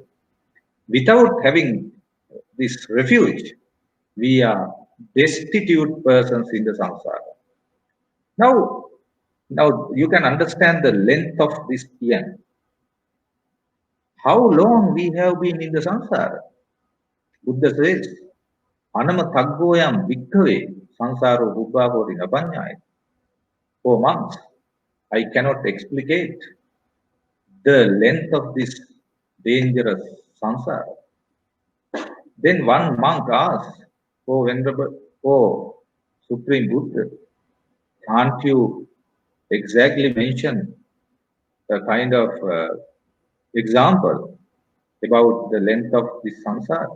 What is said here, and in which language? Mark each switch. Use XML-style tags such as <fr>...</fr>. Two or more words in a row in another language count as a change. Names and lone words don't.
<en>Without having this refuge, we are destitute persons in the samsara. Now, now you can understand the length of this yen. How long we have been in the samsara? Buddha says,</en> <pi>Anama taggoyam bhikkhave sansaro bubbhavoti napanyaya.</pi> <en>For monks, I cannot explicate the length of this dangerous samsara. Then one monk asked, Oh Venerable, oh Supreme Buddha, can't you exactly mention a kind of example about the length of this samsara?</en>